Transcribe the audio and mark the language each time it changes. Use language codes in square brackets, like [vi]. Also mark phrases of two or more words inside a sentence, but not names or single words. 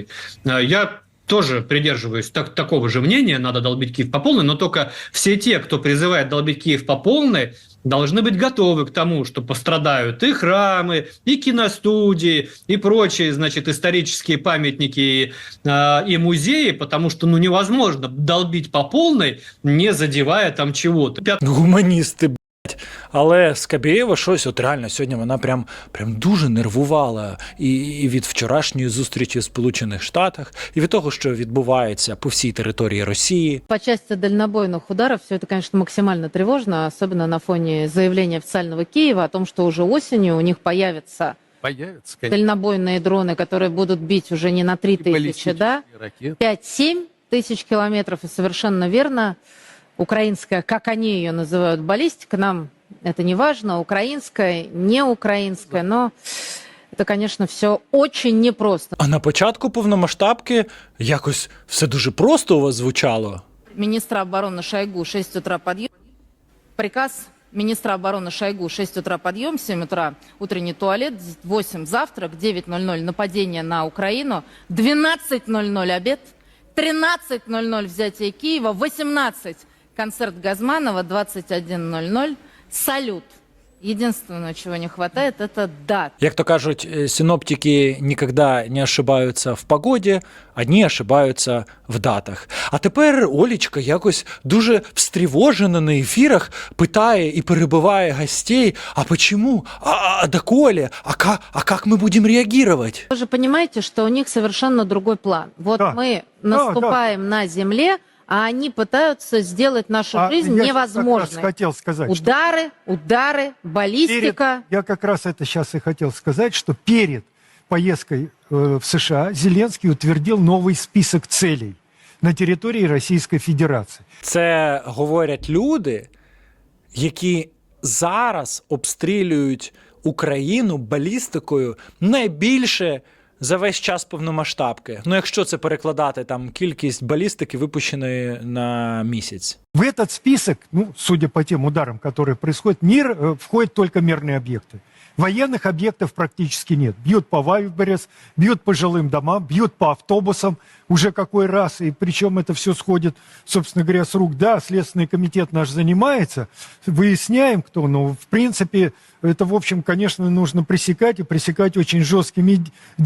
[ru] Я тоже придерживаюсь такого же мнения, надо долбить Киев по полной, но только все те, кто призывает долбить Киев по полной, должны быть готовы к тому, что пострадают и храмы, и киностудии, и прочие, значит, исторические памятники и музеи, потому что, невозможно долбить по полной, не задевая там чего-то. [uk] Гуманісти, блядь. Але Скабєєва щось, от реально, сьогодні вона прям дуже нервувала і від вчорашньої зустрічі в Сполучених Штатах, і від того, що відбувається по всій території Росії. [ru] По части дальнобойных ударов все это, конечно, максимально тревожно, особенно на фоне заявления официального Киева о том, что уже осенью у них появятся дальнобойные дроны, которые будут бить уже не на 3000, да, 5-7 тысяч километров. И совершенно верно, украинская, как они ее называют, баллистика, нам это не важно, украинская, не украинская, но это, конечно, все очень непросто. [uk] А на початку повномасштабки якось все дуже просто у вас звучало. [ru] Министра обороны Шойгу 6 утра подъем. Приказ министра обороны Шойгу 6 утра подъем, 7 утра утренний туалет, 8 завтрак, 9:00 нападение на Украину, 12:00 обед, 13:00 взятие Киева, 18 концерт Газманова, 21:00 салют. Единственное, чего не хватает, это дат. [uk] Як то кажуть, синоптики ніколи не ошибаються в погоді, одні ошибаються в датах. А тепер Олечка якось дуже встревожена на ефірах питає і перебиває гостей, [ru] а почему, а доколе, а как мы будем реагировать? Вы же понимаете, что у них совершенно другой план. Вот да. Мы наступаем на земле, а они пытаются сделать нашу жизнь невозможной. Я хотел сказать, удары, баллистика. Я как раз это сейчас и хотел сказать, что перед поездкой в США Зеленский утвердил новый список целей [uk] на території Російської Федерації. Це говорять люди, які зараз обстрілюють Україну балістикою найбільше за весь час повномасштабки. Якщо це перекладати, там кількість балістики випущеної на місяць. [ru] В этот список, судя по тем ударам, которые происходят, входят только мирные объекты. Военных объектов практически нет. Бьют по Вайберес, бьют по жилым домам, бьют по автобусам. Уже какой раз, и причем это все сходит, собственно говоря, с рук. Да, Следственный комитет наш занимается, выясняем, кто, но в принципе это, в общем, конечно, нужно пресекать, и пресекать очень жесткими действиями.